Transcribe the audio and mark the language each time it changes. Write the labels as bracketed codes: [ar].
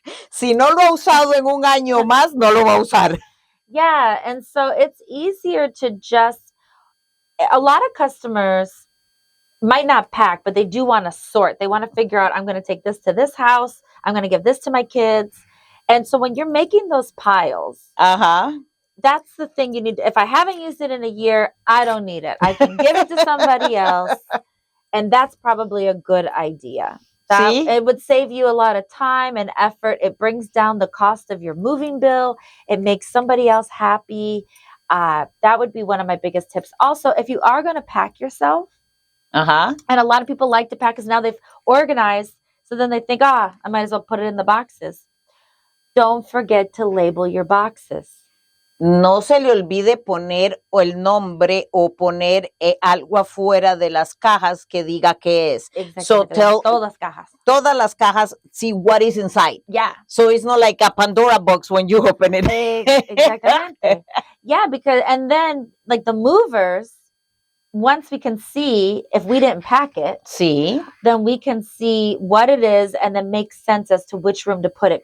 [es] Si no lo ha usado en un año más, no lo va a usar. [en] Yeah, and so it's easier to just, a lot of customers might not pack, but they do want to sort. They want to figure out, I'm going to take this to this house. I'm going to give this to my kids. And so when you're making those piles, that's the thing you need. If I haven't used it in a year, I don't need it. I can give it to somebody else. And that's probably a good idea. See? It would save you a lot of time and effort. It brings down the cost of your moving bill. It makes somebody else happy. That would be one of my biggest tips. Also, if you are going to pack yourself, and a lot of people like to pack because now they've organized, so then they think, I might as well put it in the boxes. Don't forget to label your boxes. [es] No se le olvide poner el nombre o poner algo afuera de las cajas que diga qué es. [en] So tell [es] todas las cajas, [en] see what is inside. Yeah. So it's not like a Pandora box when you open it. [es] Exactamente. [en] Yeah, because, and then like the movers, once we can see, if we didn't pack it, then we can see what it is and then make sense as to which room to put it.